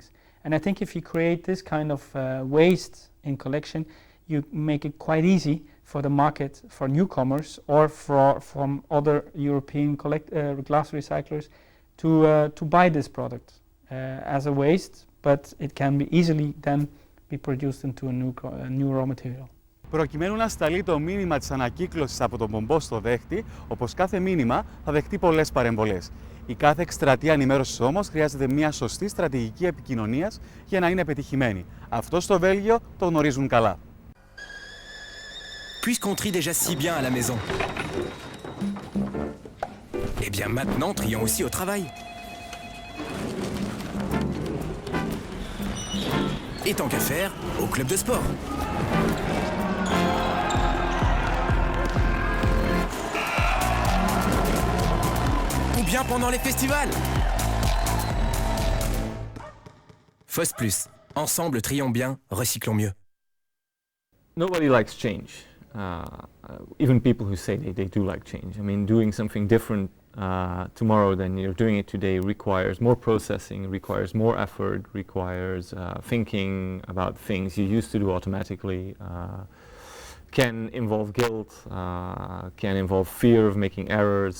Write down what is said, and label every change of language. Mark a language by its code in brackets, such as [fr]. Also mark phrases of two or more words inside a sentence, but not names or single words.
[en] And I think if you create this kind of waste in collection, you make it quite easy for the market, for newcomers or from other European glass recyclers to buy this product as a waste, but it can be easily then be produced into a new raw material. [el] Προκειμένου να σταλεί το μήνυμα της ανακύκλωσης από τον πομπό στο δέχτη, όπως κάθε μήνυμα θα δεχτεί πολλές παρεμβολές. Η κάθε εκστρατεία ενημέρωσης όμως χρειάζεται μια σωστή στρατηγική επικοινωνίας για να είναι πετυχημένη. Αυτό στο Βέλγιο το γνωρίζουν καλά. [fr] Puisqu'on trie déjà si bien à la maison, eh bien maintenant trions aussi au travail. Et tant qu'à faire, au club de sport. Ou bien pendant les festivals. FOS Plus. Ensemble, trions bien, recyclons mieux. [en] Nobody likes change. Even people who say they do like change. I mean, doing something different tomorrow than you're doing it today requires more processing, requires more effort, requires thinking about things you used to do automatically, can involve guilt, can involve fear of making errors.